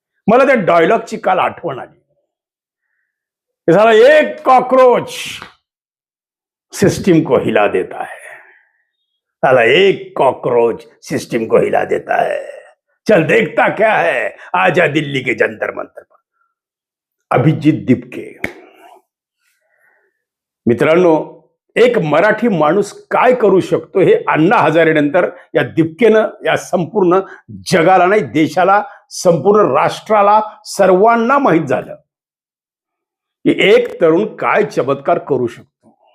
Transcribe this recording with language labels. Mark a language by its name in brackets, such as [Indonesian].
[Marathi] मला त्या डायलॉगची काल आठवण आली. [Hindi] साला एक कॉकरोच सिस्टम को हिला देता है. साला एक कॉकरोच सिस्टम को हिला देता है. चल देखता क्या है, आजा दिल्ली के जंतर मंतर पर. [Marathi] अभिजित दिपके. मित्रांनो, एक मराठी माणूस काय करू शकतो हे अण्णा हजारे नंतर या दिपकेनं या संपूर्ण जगाला, नाही देशाला, संपूर्ण राष्ट्राला, सर्वांना माहीत झालं की एक तरुण काय चमत्कार करू शकतो.